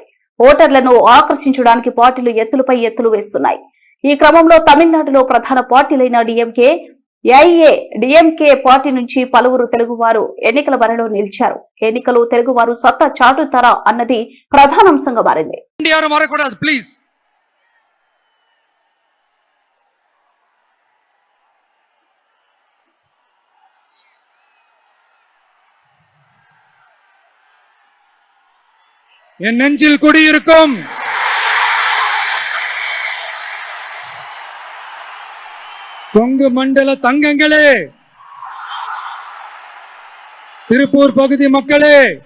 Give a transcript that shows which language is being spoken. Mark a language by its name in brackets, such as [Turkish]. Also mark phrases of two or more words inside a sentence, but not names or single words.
[Telugu] ఓటర్లను ఆకర్షించడానికి పార్టీలు ఎత్తులపై ఎత్తులు వేస్తున్నాయి. ఈ క్రమంలో తమిళనాడులో ప్రధాన పార్టీలైన డిఎంకే, ఏఐఏడిఎంకే పార్టీ నుంచి పలువురు తెలుగువారు ఎన్నికల బరిలో నిలిచారు. ఎన్నికలు తెలుగువారు సత్తా చాటుతారా అన్నది ప్రధానాంశంగా మారింది. [Tamil] என் நெஞ்சில் குடியிருக்கும் கொங்கு மண்டல தங்கங்களே, திருப்பூர் பகுதி மக்களே,